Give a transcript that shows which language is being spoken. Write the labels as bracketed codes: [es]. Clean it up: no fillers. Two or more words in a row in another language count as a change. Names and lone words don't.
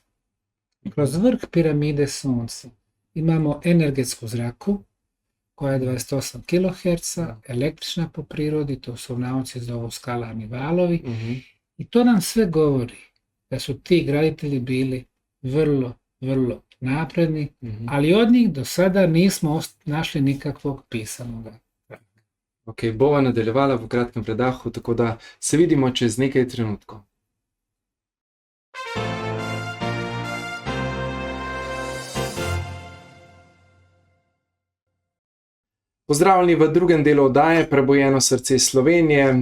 [bs] Kroz vrh piramide Sunca imamo energetsku zraku koja je 28 kHz, električna po prirodi, to su u nauci zovu skalarni valovi. I to nam sve govori da su ti graditelji bili vrlo, vrlo napredni, ali od njih do sada nismo našli nikakvog pisanog. [sl] Ok, bova nadaljevala v kratkem predahu, tako da se vidimo čez nekaj trenutkov. Pozdravljeni v drugem delu oddaje Prebujeno srce Slovenije.